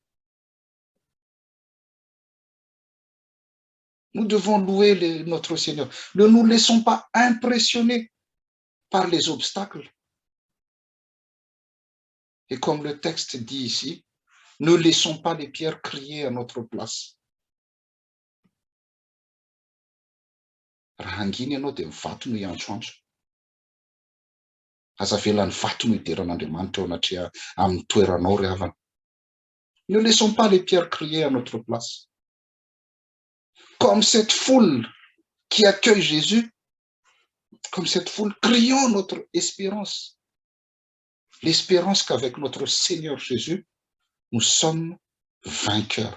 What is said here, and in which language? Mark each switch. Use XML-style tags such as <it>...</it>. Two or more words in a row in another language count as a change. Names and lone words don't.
<fr>Nous devons louer notre Seigneur. Ne nous laissons pas impressionner par les obstacles. Et comme le texte dit ici, ne laissons pas les pierres crier à notre place.</fr> <mg>Raha anginy ianao dia mivato no iantsoantso. Aza velan'ny vato no hideran'Andriamanitra ao anaty amin'ny toeranao ry havana.</mg> <fr>Ne laissons pas les pierres crier à notre place. Comme cette foule qui accueille Jésus, comme cette foule, crions notre espérance. L'espérance qu'avec notre Seigneur Jésus, nous sommes vainqueurs.</fr>